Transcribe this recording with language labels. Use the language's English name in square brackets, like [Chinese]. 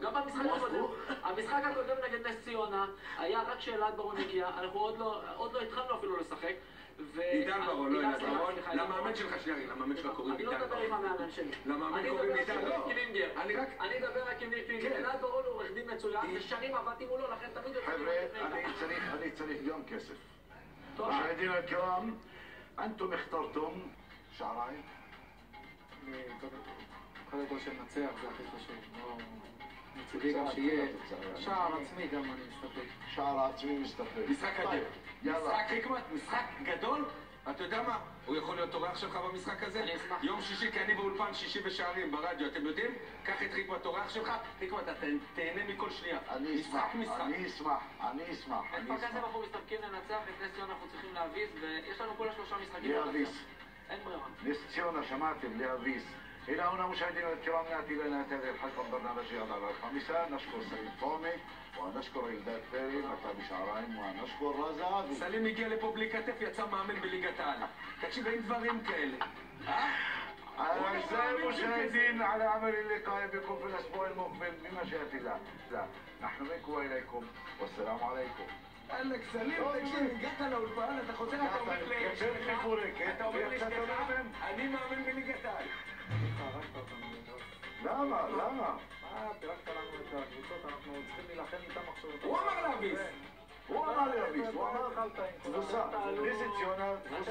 [Hebrew] גם במשחק הקודם, המשחק הקודם נגד נס ציונה, היה רק שאלת ברון הגיע, אנחנו עוד לא התחלנו אפילו לשחק. עידן ברון, לא עידן ברון, למאמן שלך שנייה, למאמן שלך קוראים עידן ברון. אני לא מדבר עם המאמן שלי. למאמן קוראים עידן ברון. אני אדבר רק עם ניר קלינגר. עידן ברון הוא עורך דין מצוין, ושנים עבדתי מולו, לכן תמיד... חבר'ה, אני צריך גם כסף. [Arabic] مشاهدينا الكرام أنتم اخترتم שעריים. [Hebrew] קודם כל שנצח זה הכי חשוב. מצידי גם שיהיה שער עצמי גם אני מסתפק. שער עצמי מסתפק. משחק גדול. משחק חיקמת, משחק גדול. אתה יודע מה? הוא יכול להיות אורח שלך במשחק הזה? אני אשמח. יום שישי, כי אני באולפן שישי בשערים ברדיו, אתם יודעים? קח את חיקמת אורח שלך, חיקמת, אתה תהנה מכל שנייה. אני אשמח. את כפר קאסם אנחנו מסתפקים לנצח, את נס ציונה אנחנו צריכים להביס, ויש לנו כל השלושה משחקים. להביס. אין ברירה. נס ציונה, שמעתם, להביס. [Arabic] إلى هنا مشاهدينا الكرام نأتي لنهاية هذه الحلقة من برنامج رياض على الخامسة. نشكر سليم طومي ونشكر אלדד פרי, מכבי שעריים, ונשכור רזה. [Hebrew] סלים הגיע לפה בלי כתף, יצא מאמן בליגת העל. תקשיב, אין דברים כאלה. [Arabic] أعزائي المشاهدين على عمل اللقاء بكم في الأسبوع المقبل بمشيئة الله. لا نحن منكم وإليكم والسلام عليكم. [Hebrew] אלק סלים, תקשיב, הגעת לאולפן, אתה חוזר, אתה אומר אתה אומר לאשתך, אני מאמן בליגת העל. למה? למה? פירקת לנו את הקבוצות, אנחנו צריכים להילחם איתם עכשיו. הוא אמר להביס. הוא אמר להביס, הוא אמר תבוסה, נס ציונה, תבוסה.